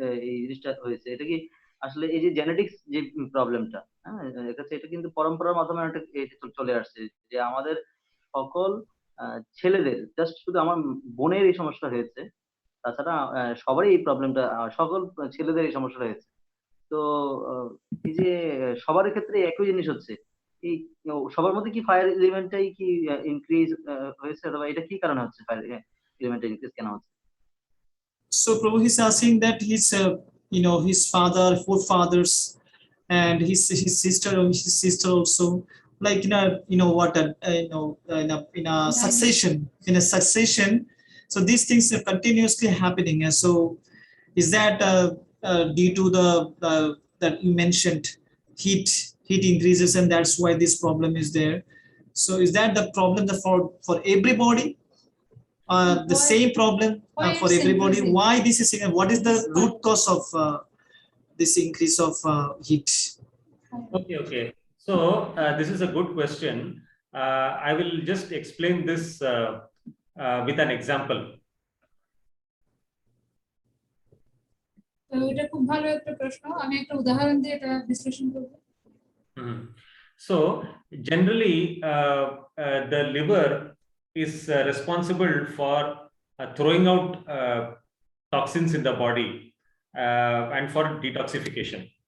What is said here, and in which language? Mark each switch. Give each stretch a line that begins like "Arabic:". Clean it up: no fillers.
Bangla: এই জিনিসটা হয়েছে, এটা কি আসলে এই যে জেনেটিক্স যে প্রবলেমটা, হ্যাঁ, এটা কিন্তু পরম্পরার মাধ্যমে একটা চলে আসছে যে আমাদের সকল ছেলেদের, জাস্ট শুধু আমার বোনের এই সমস্যা হয়েছে, তাছাড়া সবারই এই প্রবলেমটা, সকল ছেলেদের এই সমস্যা হয়েছে। তো এই যে সবার ক্ষেত্রে একই জিনিস হচ্ছে, এই সবার মধ্যে কি
English: fire এলিমেন্টটাই
Bangla: কি ইনক্রিজ হয়েছে, অথবা এটা কি কারণে হচ্ছে,
English: fire এলিমেন্টটা increase
Bangla: কেন হচ্ছে?
English: So Prabhu, he's asking that his, his father, forefathers, and his sister, or his sister also, like what, in a succession. So these things are continuously happening, and so is that due to the that you mentioned heat increases, and that's why this problem is there. So is that the problem for everybody? The same problem for everybody? Why this is, what is the root cause of this increase of heat? Okay. So this is a good question. I will just explain this with an example.
Bangla: এটা খুব ভালো একটা প্রশ্ন, আমি একটা উদাহরণ দিয়ে এটা বিশ্লেষণ করব।
English: So generally the liver is responsible for throwing out toxins in the body and for detoxification.